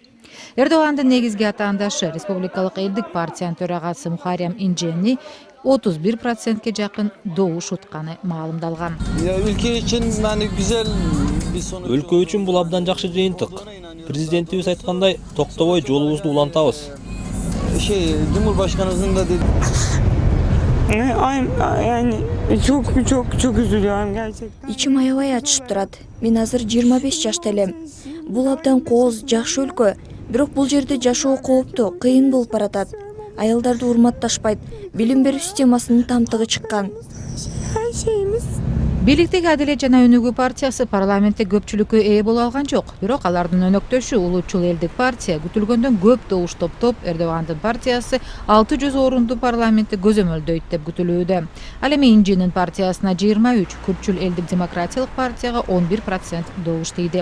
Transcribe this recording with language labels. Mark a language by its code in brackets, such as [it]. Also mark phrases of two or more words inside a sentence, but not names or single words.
[ky] Эрдогандын негизги атаандашы Республикалык элдик партиянын төрагасы Мухаррем Инжени 31%ке жакын добуш утканы маалымдалган. Өлкө үчүн бул абдан жакшы жыйынтык. Президентибиз айткандай, токтобой жолубузду улантабыз. [tr] Cumhurbaşkanımızın da dedi. Yani çok üzülüyorum gerçekten. [ky] İçim аябай ачышып турат. Мен азыр 25 жашта элем. Бул абдан кооз, жакшы өлкө. Бирок бул жерде жашоо кооптуу, кыйын болуп баратат. Аялдарды урматташпайт. Билим берүү системасынын тамтыгы чыккан. [tr] Her şeyimiz. [ky] Бийликтеги Адилет жана Өнүгүү партиясы парламентте көпчүлүккө ээ боло алган жок. Бирок алардын өнөктөшү Улуучул элдик партия күтүлгөндөн көп добуш топтоп, Эрдогандын партиясы 600 орунду парламентте көзөмөлдөйт деп күтүлүүдө. Ал эми Инжинин партиясына 23, Күрчүл элдик демократиялык партияга 11% добуш тийди.